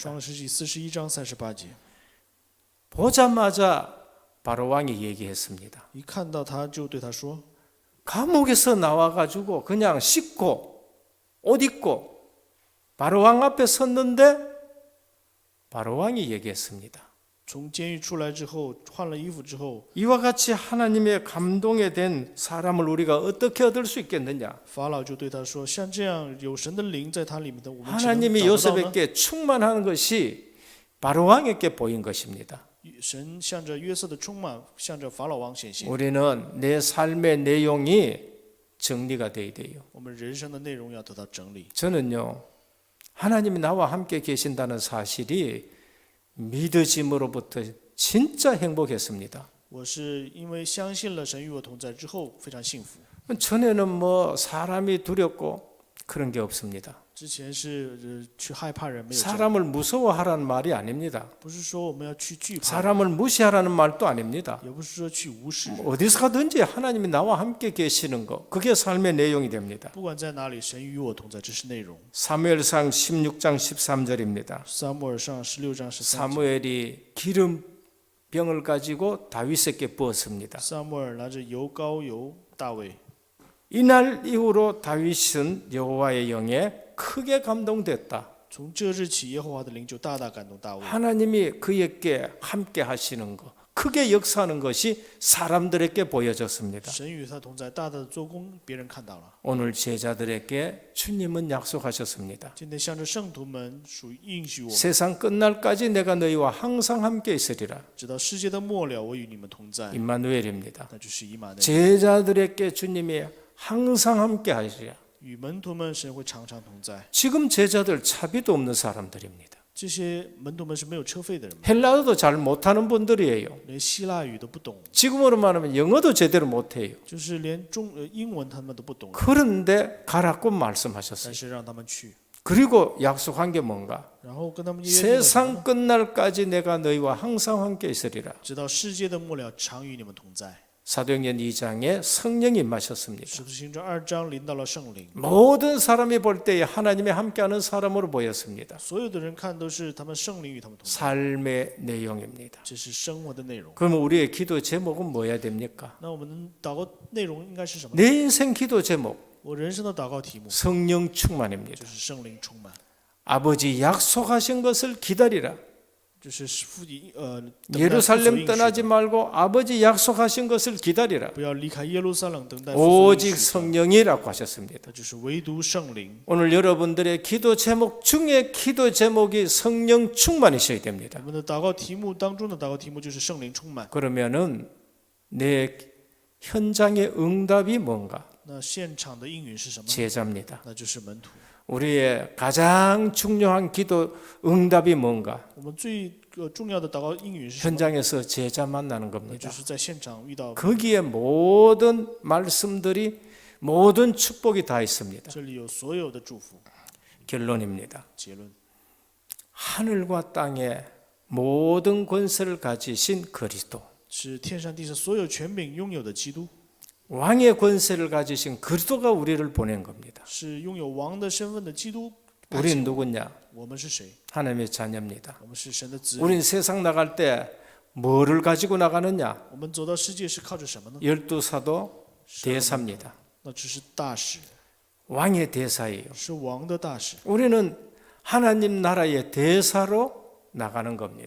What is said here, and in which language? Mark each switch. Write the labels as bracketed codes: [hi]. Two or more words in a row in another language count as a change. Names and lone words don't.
[zh] 创世纪41章38节， [ko] 보자마자 바로왕이 얘기했습니다. [zh] 一看到他就对他说 [ko] 감옥에서 나와가지고 그냥 씻고 옷 입고 바로왕 앞에 섰는데 바로왕이 얘기했습니다. [zh] 从监狱出来之后，换了衣服之后， [ko] 이와 같이 하나님의 감동에 된 사람을 우리가 어떻게 얻을 수 있겠느냐? [zh] 法老就对他说：“像这样有神的灵在他里面的，我们岂能 [ko] 하나님이 [zh] 找不到呢？ [ko] 요셉에게 충만한 것이 바로왕에게 보인 것입니다. [zh] 神向着约瑟的充满，向着法老王显现。 [ko] 우리는 내 삶의 내용이 정리가 돼야 돼요. [zh] 我们人生的内容要得到整理。 [ko] 저는요, 하나님이 나와 함께 계신다는 사실이 믿어짐으로부터 진짜 행복했습니다. [zh] 我是因为相信了神与我同在之后，非常幸福。 [ko] 전에는 뭐 사람이 두렵고 그런 게 없습니다. [zh] 之前是去害怕人，没有这样， [ko] 사람을 무서워하라는 말이 아닙니다. [zh] 不是说我们要去惧怕， [ko] 사람을 무시하라는 말도 아닙니다. [zh] 也不是说去无视人。 [ko] 어디서 가든지 하나님이 나와 함께 계시는 거, 그게 삶의 내용이 됩니다. [zh] 不管在哪里，神与我同在，这是内容。 [ko] 사무엘상 16장 13절입니다. [zh] 撒母耳上16章13节， [ko] 사무엘이 기름병을 가지고 다윗에게 부었습니다. [zh] 撒母耳拿着油膏油大卫。 [ko] 이날 이후로 다윗은 여호와의 영에 크게 감동됐다. [zh] 从这日起，耶和华的灵就大大感动大卫。 [ko] 하나님이 그에게 함께 하시는 것, 크게 역사하는 것이 사람들에게 보여졌습니다. [zh] 神与他同在，大大的做工，别人看到了。 [ko] 오늘 제자들에게 주님은 약속하셨습니다. [zh] 今天向着圣徒们属于应许我们， [ko] 세상 끝날까지 내가 너희와 항상 함께 있으리라. [zh] 直到世界的末了，我与你们同在。 [ko] 임마누엘입니다. [zh] 那就是以马内利。 [ko] 제자들에게 주님이 항상 함께 하시리라. [zh] 与门徒们，神会常常同在。 [ko] 지금 제자들 차비도 없는 사람들입니다. [zh] 这些门徒们是没有车费的人们， [ko] 헬라어도 잘 못하는 분들이에요. [zh] 连希腊语都不懂， [ko] 지금으로 말하면 영어도 제대로 못해요. [zh] 就是连英文他们都不懂， [ko] 그런데 가라고 [zh] 但 [ko] 말씀하셨어요. [zh] 是让他们去， [ko] 그리고 약속한 게 뭔가? [zh] 然后跟他们约定了什么 [ko] 세상 끝날까지 내가 너희와 항상 함께 있으리라. [zh] 直到世界的末了，常与你们同在。 [ko] 사도행전 2장에 성령이 임하셨습니다. [zh] 使徒行传2章临到了圣灵， [ko] 모든 사람이 볼 때에 하나님이 함께하는 사람으로 보였습니다. [zh] 所有的人看都是他们圣灵与他们同在， [ko] 삶의 내용입니다. [zh] 这是生活的内容。 [ko] 그러면 우리의 기도 제목은 뭐야 됩니까? [zh] 那我们祷告内容应该是什么？ [ko] 내 인생 기도 제목 [zh] 我人生的祷告题目 [ko] 성령 충만입니다. [zh] 就是圣灵充满， [ko] 아버지 약속하신 것을 기다리라. [zh] 就是父等待父所 [ko] 예루살렘 [zh] 应许 [ko] 떠나지 [zh] 的 [ko] 말고 아버지 약속하신 것을 기다리라. [zh] 不要离开耶路撒冷，等待父所应 [ko] 오직 [zh] 许的， [ko] 성령이라고 하셨습니다. [zh] 那就是唯独圣灵。 [ko] 오늘 여러분들의 기도 제목 중에 기도 제목이 성령 충만이셔야 됩니다. [zh] 我们的祷告题目当中的祷告题目就是圣灵充满。 [ko] 그러면은 내 현장의 응답이 뭔가? [zh] 那现场的应允是什么呢？ [ko] 제자입니다. [zh] 那就是门徒。 [ko] 우리의 가장 중요한 기도 응답이 뭔가? [zh] 我们最重要的祷告应允是什么？ [ko] 현장에서 제자 만나는 [zh] 那 [ko] 겁니다. [zh] 就是在现场遇到， [ko] 거기에 모든 말씀들이 모든 축복이 다 있습니다. [zh] 这里有所有的祝福。 [ko] 결론입니다. [zh] 结论， [ko] 하늘과 땅의 모든 권세를 가지신 그리스도. [zh] 是天上地下所有权柄拥有的基督。 [ko] 왕의 권세를 가지신 그리스도가 우리를 보낸 겁니다. [zh] 是拥有王的身份的基督。 [ko] 우린 누구냐? [zh] 我们是谁？ [ko] 하나님의 자녀입니다. [zh] 我们是神的子女。 [ko] 우린 세상 나갈 때 뭐를 가지고 나가느냐? [zh] 我们走到世界是靠着什么呢？ [ko] 열두 사도 대사입니다. [zh] 那只是大使， [ko] 왕의 대사예요. [zh] 是王的大使。 [ko] 우리는 하나님 나라의 대사로 나가는 겁니다.